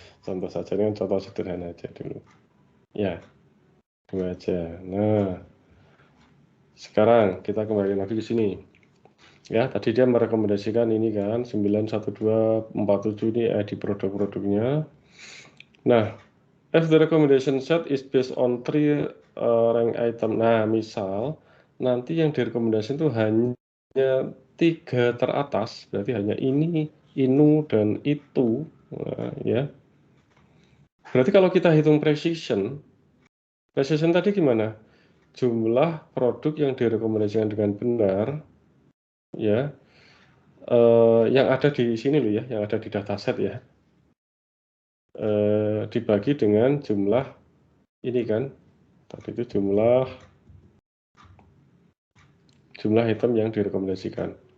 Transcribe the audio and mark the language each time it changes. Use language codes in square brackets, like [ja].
[id] Contoh saja, ini contoh sederhana aja dulu. Ya, 2 aja. Nah, sekarang kita kembali lagi ke sini. Ya, tadi dia merekomendasikan ini kan 91247 ini di produk-produknya. [en] Nah, if the recommendation set is based on 3 rank item. [id] Nah, misal nanti yang direkomendasikan itu hanya 3 teratas, berarti hanya ini, inu, dan itu. Nah, ya. Berarti kalau kita hitung precision tadi gimana? Jumlah produk yang direkomendasikan dengan benar, ya, yang ada di sini loh ya, yang ada di dataset ya, dibagi dengan jumlah ini kan, tadi itu jumlah item yang direkomendasikan.